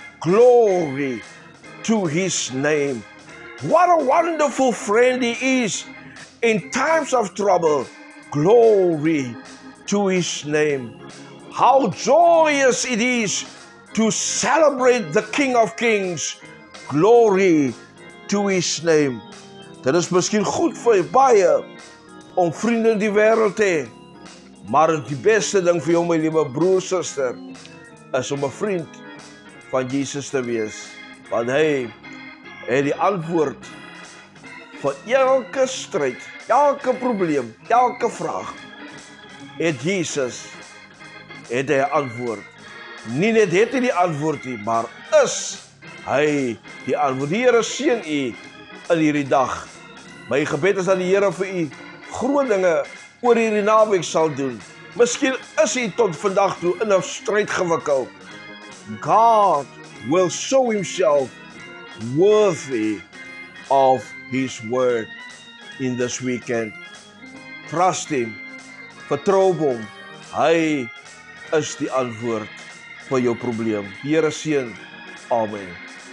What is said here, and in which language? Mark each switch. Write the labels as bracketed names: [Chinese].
[English] Glory to his name. What a wonderful friend he is in times of trouble. Glory to his name. How joyous it is to celebrate the King of Kings. Glory to his name. [Afrikaans] Dit is miskien goed vir baie om vriende in die wêreld te hê, maar die beste ding vir jou, my liewe broer, suster, is om 'n vriend van Jesus te wees, want hy het die antwoord vir elke stryd, elke probleem, elke vraag. Het Jesus het hy 'n antwoord. Nie net het hy die antwoord nie, maar is hy die antwoord. Die Here seën u in hierdie dag. My gebed is dat die Here vir u groot dinge oor hierdie naweek sal doen. Miskien is u tot vandag toe in 'n stryd gewikkeld. [English] God will show himself worthy of his word in this weekend. Trust him. [Afrikaans] Vertrou hom. Hy is die antwoord vir jou probleem. Die Here seën. Amen.